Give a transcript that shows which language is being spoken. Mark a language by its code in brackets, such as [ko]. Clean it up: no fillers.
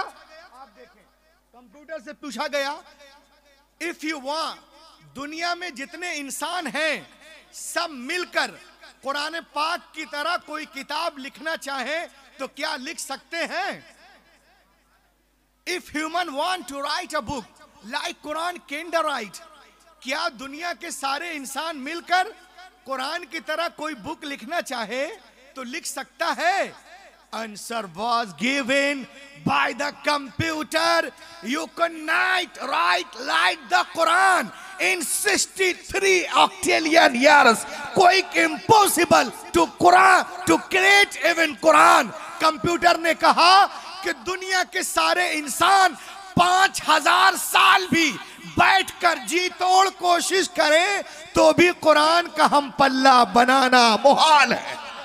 [hi] आप देखें, कंप्यूटर से पूछा गया [en] if you want, [hi] दुनिया में जितने इंसान हैं सब मिलकर कुरान पाक की तरह कोई किताब लिखना चाहे तो क्या लिख सकते हैं? [en] if human want to write a book like Quran can write, [hi] क्या दुनिया के सारे इंसान मिलकर कुरान की तरह कोई बुक लिखना चाहे तो लिख सकता है? [en] Answer was given by the computer. You cannot write like the Quran in 63 octillion years. Quite impossible to create even Quran. [hi] Computer ने कहा कि दुनिया के सारे इंसान 5000 साल भी बैठकर जी तोड़ कोशिश करें तो भी कुरान का हम पल्ला बनाना मुहाल है।